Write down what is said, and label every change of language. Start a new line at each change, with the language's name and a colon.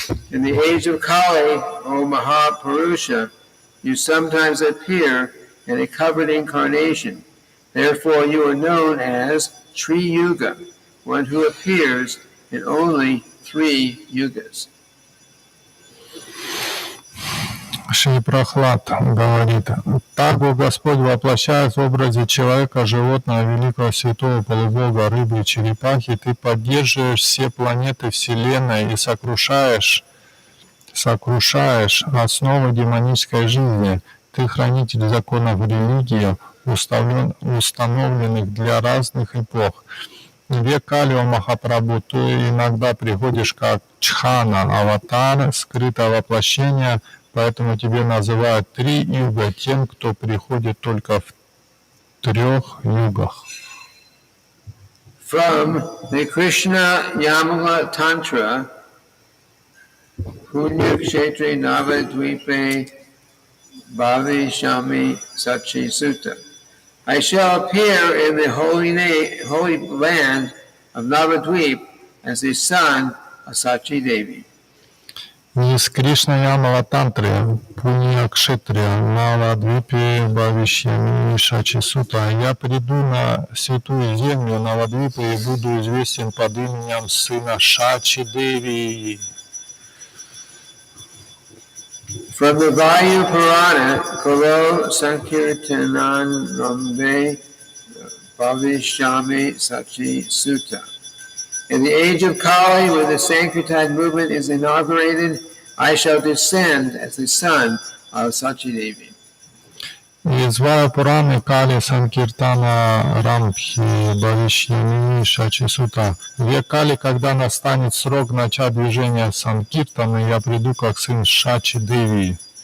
English: In the age of Kali, O Mahapurusha, you sometimes appear in a covered incarnation. Therefore you are known as Tri Yuga, one who appears in only 3 yugas.
Russian: Шри Прохлад говорит: «Так Господь воплощает в образе человека, животного, великого святого полубога, рыбы и черепахи. Ты поддерживаешь все планеты Вселенной и сокрушаешь сокрушаешь основы демонической жизни. Ты хранитель законов религии, установленных для разных эпох. В век Кали, Махапрабху, ты иногда приходишь как Чхана, аватар, скрытое воплощение, поэтому тебе называют 3 юга тем, кто приходит только в 3 югах.
English: From the Krishna-yamala Tantra,
Sanskrit: Punya Kshetri Navadvipe Bhavishami Sachi Sutta.
English: I shall appear in the holy land of Navadvip as the son of Sachi Devi.
Russian: Из Кришна-ямала тантры,
Sanskrit: Пунья Кшетрия, Навадвипе, Бхавишьями, Шачи Сута,
Russian: я приду на святую землю Навадвипы и буду известен под именем сына Шачи Деви.
English: From the Vayu Purana,
Sanskrit: Koro Sankirtanan Rambe Bhavishami Sachi Sutta.
English: In the age of Kali, when the Sankirtan movement is inaugurated, I shall descend as the son of Sachi Devi.
Russian: Из Вая Пураны
Sanskrit: Кали Санкиртана Рамбхи Бхавишьями Шачи Сута.
Russian: В век Кали, когда настанет срок начать движения Санкиртана, я приду как сын Шачи Деви.